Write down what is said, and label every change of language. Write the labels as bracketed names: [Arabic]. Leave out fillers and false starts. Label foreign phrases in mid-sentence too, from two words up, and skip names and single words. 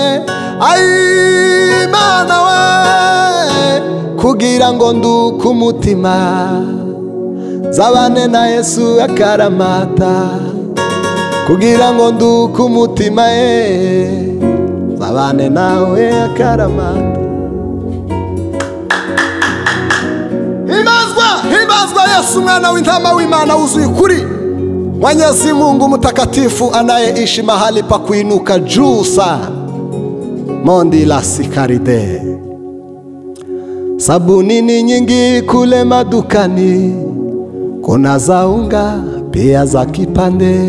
[Rundi] Ai Mana we, kugira ngo nduke umutima zabane na Yesu akaramata. Kugira ngo nduke umutima zabane nawe akaramata. Himbazwa Yesu mwana w'intama w'Imana wuzuye ukuri. [Swahili] Mwenyezi Mungu mtakatifu anayeishi mahali pa kuinuka juu sana. Mondi la sikaride. Sabuni ni nyingi kule madukani, kuna za unga pia za kipande.